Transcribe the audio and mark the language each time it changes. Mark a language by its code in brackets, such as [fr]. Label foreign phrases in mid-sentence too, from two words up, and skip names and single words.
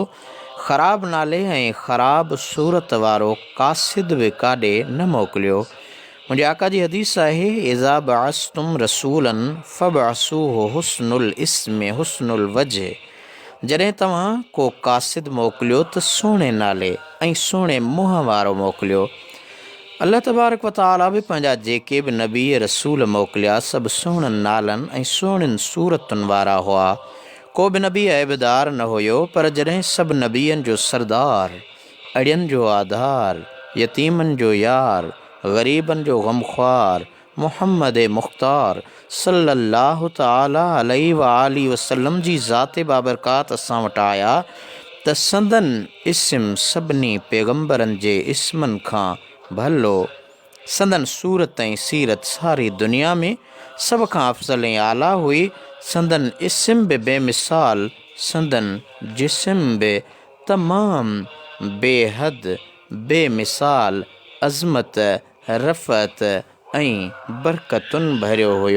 [sd] ख़राबु नाले ऐं ख़राबु सूरत वारो कासिद बि काॾे न मोकिलियो। मुंहिंजे आका जी हदीस आहे, [ar] إذا بعثتم رسولا فابعثوه حسن الاسم حسن الوجه. [sd] जॾहिं तव्हां को कासिद मोकिलियो त सुहिणे नाले ऐं सुहिणे मुंहं वारो मोकिलियो। [ar] الله تبارك وتعالى [sd] बि पंहिंजा जेके बि नबी रसूल मोकिलिया सभु सुहिणनि नालनि ऐं सुहिणियुनि सूरतुनि वारा हुआ। को बि नबी ऐबदार न हुयो, पर जॾहिं सभु नबियनि जो सरदार, अड़ियनि जो आधार, यतीमनि जो यार, ग़रीबनि जो ग़मख़्वार मुहम्मद मुख़्तार [ar] صلى الله تعالى عليه وآله وسلم [sd] जी ज़ात बाबरकात असां वटि आया त संदन इस्म सभिनी पैगम्बरनि जे इस्मनि खां भलो, संदन सूरत ऐं सीरत सारी दुनिया में सभ खां अफ़ज़ल ऐं आला हुई। संदन इस्म बि बेमिसाल, संदन जिस्म बि तमामु बेहद बेमिसाल अज़मत, रफ़त ऐं बरकतुनि भरियो हुयो।